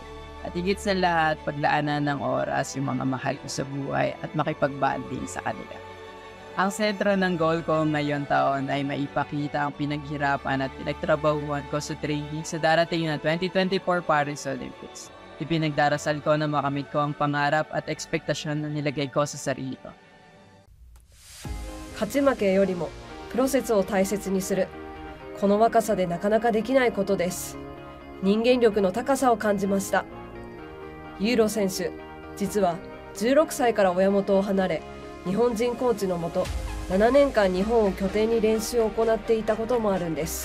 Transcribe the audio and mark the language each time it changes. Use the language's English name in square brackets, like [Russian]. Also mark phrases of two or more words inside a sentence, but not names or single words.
[Filipino] At higit sa lahat, paglaanan ng oras yung mga mahal ko sa buhay at makipag-bonding sa kanila. Ang sentro ng goal ko ngayon taon ay maipakita ang pinaghirapan at pinagtrabahuan ko sa training sa darating na 2024 Paris Olympics. Ipinagdarasal ko na makamit ko ang pangarap at ekspektasyon na nilagay ko sa sarili ko. [Japanese] 勝ち負けよりもプロセスを大切にする。この若さでなかなかできないことです。人間力の高さを感じました。ユーロ選手、実は16歳から親元を離れ、日本人コーチのもと7年間日本を拠点に練習を行っていたこともあるんです。